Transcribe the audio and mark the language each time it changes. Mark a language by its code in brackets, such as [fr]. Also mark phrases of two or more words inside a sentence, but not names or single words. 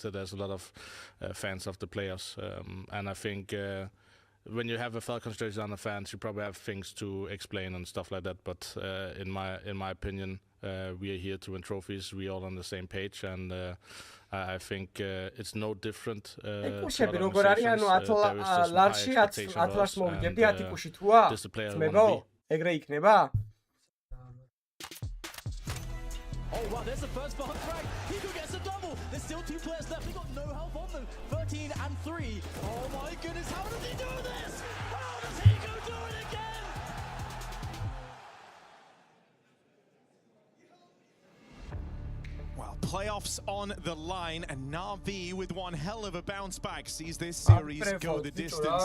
[en] There's a lot of fans of the players, and I think when you have a Falcons jersey on the fans, you probably have things to explain and stuff like that. But in my opinion, we are here to win trophies. We're all on the same page, and I think it's no different. [ka] კუშები როგორ არის, ანუ 10 ლარში 10 ლარს მოვიდებდი 10 კუში თუა? ძმებო, ეგრე იქნება? [en] Oh wow, there's the first bomb frag. Hiko gets a double. There's still 2 players left. They got no help on them. 13 and 3. Oh my goodness, how does he do this? How does Hiko do it again? Well, playoffs on the line, and NAVI with one hell of a bounce back sees this series go the distance.